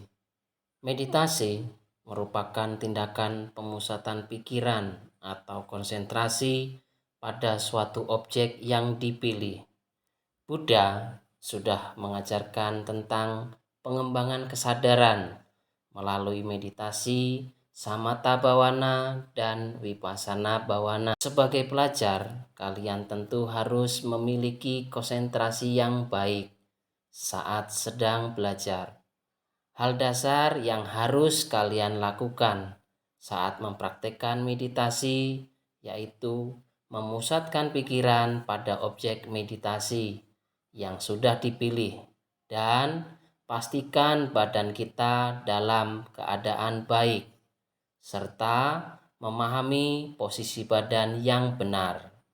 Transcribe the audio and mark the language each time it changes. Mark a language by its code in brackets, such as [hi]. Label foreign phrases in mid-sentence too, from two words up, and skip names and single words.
[id] Meditasi merupakan tindakan pemusatan pikiran atau konsentrasi pada suatu objek yang dipilih. Buddha sudah mengajarkan tentang pengembangan kesadaran melalui meditasi, [pi] samatha bhavana, dan vipassana bhavana. [id] Sebagai pelajar, kalian tentu harus memiliki konsentrasi yang baik saat sedang belajar. Hal dasar yang harus kalian lakukan saat mempraktekkan meditasi yaitu memusatkan pikiran pada objek meditasi yang sudah dipilih dan pastikan badan kita dalam keadaan baik serta memahami posisi badan yang benar.